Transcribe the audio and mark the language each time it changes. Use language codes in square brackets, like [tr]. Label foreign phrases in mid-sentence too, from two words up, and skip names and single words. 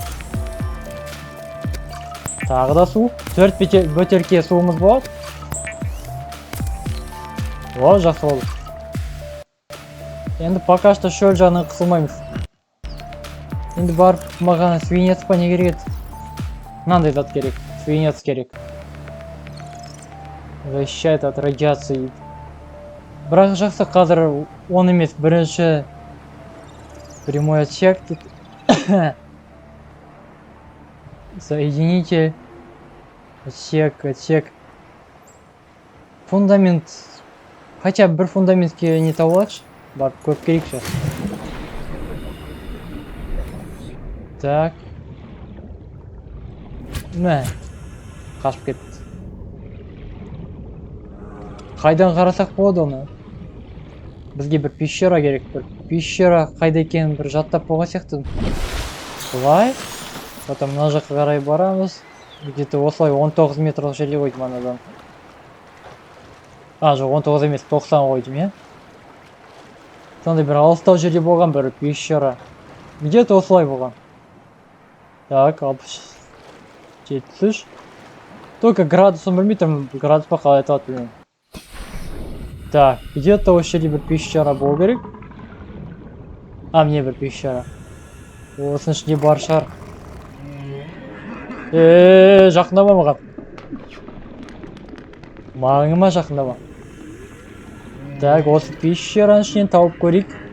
[kk] Тағы да су. 4 бөтелке суымыз болады. О, жақсы болды. Енді [ru] пока что [kk] шөл жағынан қысылмаймыз. Енді барып маған свинец па не керек еді? Мынандай зат керек. Свинец керек. [ru] Защищает от радиации. [kk] Бірақ жақсы қазір он емес, бірінші [ru] прямой отсек тут. Соедините отсек. [kk] Фундамент. Хотя бір фундаментке не табылады. Бар, көп керек сейчас. Так. Мә, қашып кетті. Қайдан қарасақ болады оны? Бізге бір пещера керек, бір пещера қайда екенін бір жаттап болған сияқты. Бұлай, потом мына жаққа қарай барамыз. Где-то осылай 19 метрлік жерде қойдым анадан. Жоқ, 19 емес, 90 қойдым, иә? Сондай бір алыстау жерде болған бір пещера. Где-то осылай болған. Так, 73. Только градусын білмейтім, градус па қалай айтылады білмеймін. Так, где-то осы жерде бір пещера болу керек. Міне бір пещера. Осының ішінде бар шығар. Жақындама маған. Маңыма жақындама. Так, осы пещераның ішінен тауып көрейік.